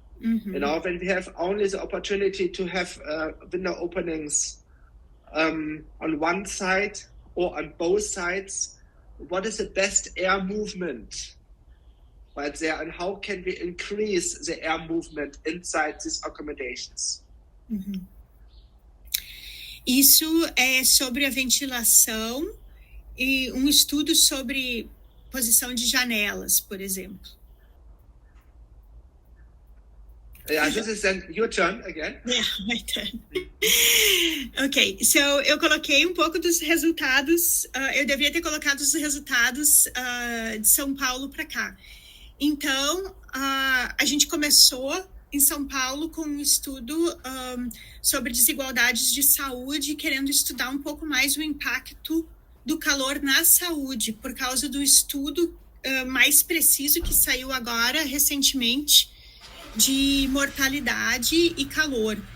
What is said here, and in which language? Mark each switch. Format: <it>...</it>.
<en>You know, when we have only the opportunity to have window openings on one side or on both sides, what is the best air movement right there, and how can we increase the air movement inside these accommodations?</en> <pt>Isso é sobre a ventilação e um estudo sobre posição de janelas, por exemplo.</pt> <en>Yeah, this is then your turn again. Yeah, my turn. Ok, so</en> <pt>eu coloquei um pouco dos resultados, eu deveria ter colocado os resultados de São Paulo para cá. Então, a gente começou em São Paulo com um estudo sobre desigualdades de saúde, querendo estudar um pouco mais o impacto do calor na saúde, por causa do estudo mais preciso que saiu agora, recentemente, de mortalidade e calor.</pt>